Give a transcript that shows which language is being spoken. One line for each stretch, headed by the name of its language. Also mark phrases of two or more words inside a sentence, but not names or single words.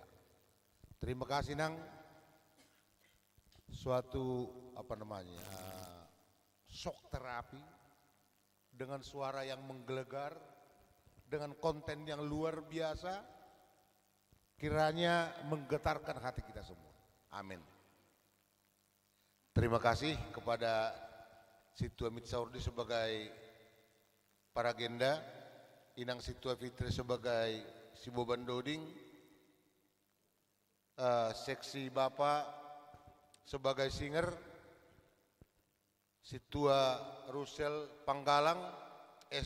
Indonesian: Terima kasih Nang, suatu shock terapi dengan suara yang menggelegar, dengan konten yang luar biasa, kiranya menggetarkan hati kita semua. Amin. Terima kasih kepada Situa Mitsaurdi sebagai paragenda, Inang Situa Fitri sebagai Siboban Doding, seksi Bapak sebagai singer, Situa Rusel Panggalang, S.